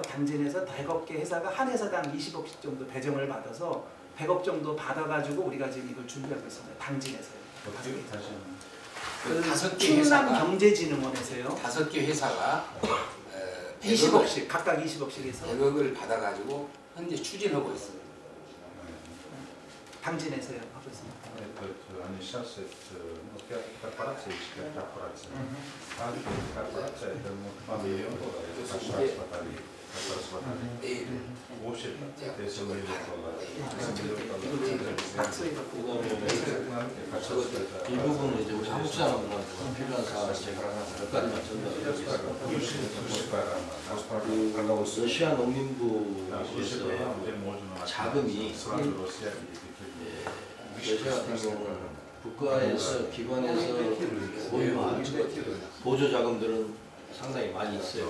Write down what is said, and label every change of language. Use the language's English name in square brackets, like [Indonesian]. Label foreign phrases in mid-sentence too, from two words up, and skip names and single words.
[Korean] 당진에서 100개 회사가 한 회사당 20억씩 정도 배정을 받아서 100억 정도 받아가지고 우리가 지금 이걸 준비하고 있습니다. 당진에서요. 그 5개 충남경제진흥원에서요. 5개 회사가 20억씩 각각 20억씩 해서 100억을 받아가지고 현재 추진하고 있습니다. 당진에서요 하고 있습니다. [Russian] Они сейчас корпорации, корпорации. Корпорация это $2 миллиона, общее, если $1 [Korean] 이 부분은 이제 우리 한국 사람들한테 필요한 사항을 몇 가지만 전달드리겠습니다. 러시아 농민부에서 자금이 러시아 같은 경우는 국가에서 기관에서 보유한 보조 자금들은 상당히 많이 있어요.